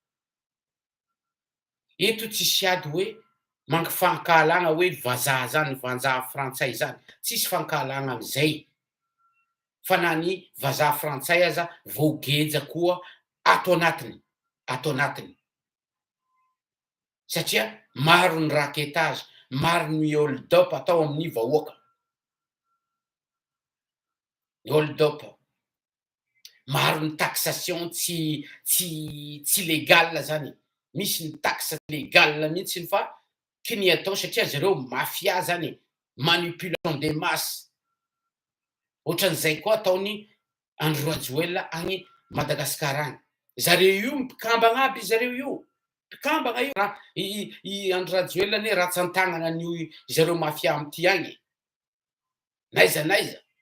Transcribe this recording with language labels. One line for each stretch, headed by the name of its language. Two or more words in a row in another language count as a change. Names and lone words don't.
Malagasy: Eto tsisy ady hoe fankahalagna hoe vazaha zany, vazaha frantsay zany, tsisy fankahalagna am'zay, fa na ny vazaha frantsay aza voageja koa ato anatiny satria maro ny raketage, maro ny hold-up atao amin'ny vahoaka. Hold-up, maro ny taxation tsy légal zany, misy ny
French: taxe légale
Malagasy: mihitsiny fa kiny atao satria zareo mafia zany
French: manipulation de masse
Malagasy: ohatran'izay koa ataony Andry Rajoelina agny Madagasikara agny zareo io mpikambagna aby zareo io mpikambagna io raha i Andry Rajoelina anie ratsan-tagnana an'io zareo mafia amty agny naiza naiza